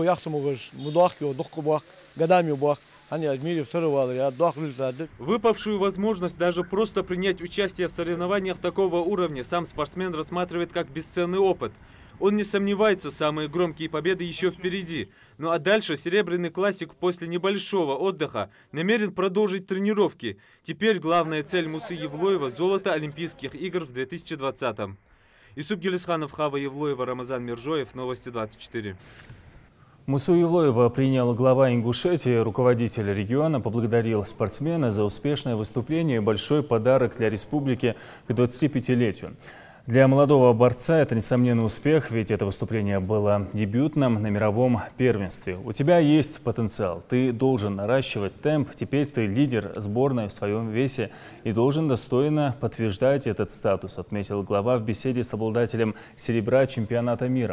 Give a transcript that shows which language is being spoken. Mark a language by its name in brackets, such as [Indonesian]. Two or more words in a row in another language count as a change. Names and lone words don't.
[Russian] выпавшую возможность даже просто принять участие в соревнованиях такого уровня сам спортсмен рассматривает как бесценный опыт. Он не сомневается, самые громкие победы еще впереди. Ну а дальше серебряный классик после небольшого отдыха намерен продолжить тренировки. Теперь главная цель Мусы Евлоева – золото Олимпийских игр в 2020-м. Исуп Гелисханов, Хава Евлоева, Рамазан Миржоев, Новости 24. Мусу Евлоева принял глава Ингушетии. Руководитель региона поблагодарил спортсмена за успешное выступление и большой подарок для республики к 25-летию. Для молодого борца это несомненный успех, ведь это выступление было дебютным на мировом первенстве. У тебя есть потенциал, ты должен наращивать темп, теперь ты лидер сборной в своем весе и должен достойно подтверждать этот статус, отметил глава в беседе с обладателем серебра чемпионата мира.